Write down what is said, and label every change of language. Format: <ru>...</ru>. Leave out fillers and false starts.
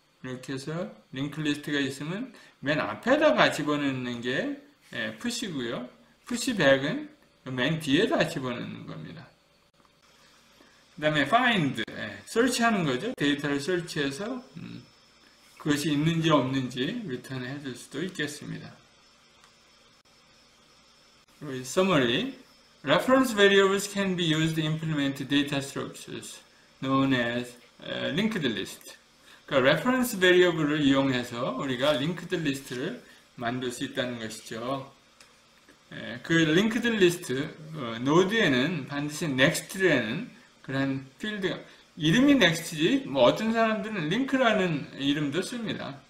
<ko>이렇게 해서 링크 리스트가 있으면 맨 앞에다가 집어넣는 게 push고요. pushback은 맨 뒤에다 집어넣는 겁니다. 그 다음에 find. 설치하는 거죠. 데이터를 설치해서 그것이 있는지 없는지 리턴 해줄 수도 있겠습니다.</ko> <en>Summary. Reference variables can be used to implement data structures known as linked list.</en> <ko>그러니까 reference variable을 이용해서 우리가 linked list를 만들 수 있다는 것이죠. 그 linked list 노드에는 반드시 next라는 그런 필드가 이름이 next지 뭐 어떤 사람들은 link라는 이름도 씁니다.</ko>